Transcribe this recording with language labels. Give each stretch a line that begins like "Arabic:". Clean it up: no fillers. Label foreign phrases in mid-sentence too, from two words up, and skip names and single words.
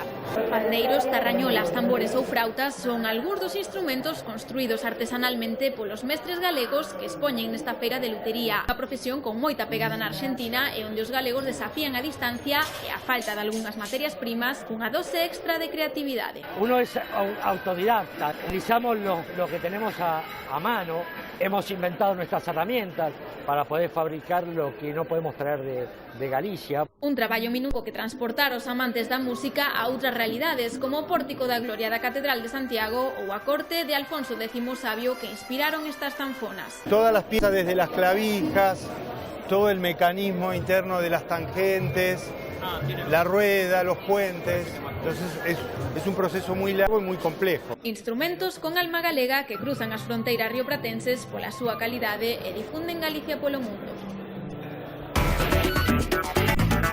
Galician: Pandeiros, tarrañolas, tambores ou frautas son algúns dos instrumentos construídos artesanalmente polos mestres galegos que expoñen nesta Feira de Lutería. A profesión con moita pegada na Argentina e onde os galegos desafían a distancia e a falta de algunhas materias primas cunha dose extra de creatividade.
Spanish: Uno es autodidacta, utilizamos lo que tenemos a mano, hemos inventado nuestras herramientas para poder fabricar lo que no podemos traer de Galicia.
Galician: Un traballo minuco que transportar os amantes da música a outras realidades, como o Pórtico da Gloria da Catedral de Santiago ou a corte de Alfonso X Sabio que inspiraron estas zanfonas.
Spanish: Todas las piezas, desde las clavijas, todo el mecanismo interno de las tangentes, la rueda, los puentes. Entonces es un proceso muy largo y muy complejo.
Galician: Instrumentos con alma galega que cruzan as fronteiras riopratenses pola súa calidade e difunden Galicia polo mundo.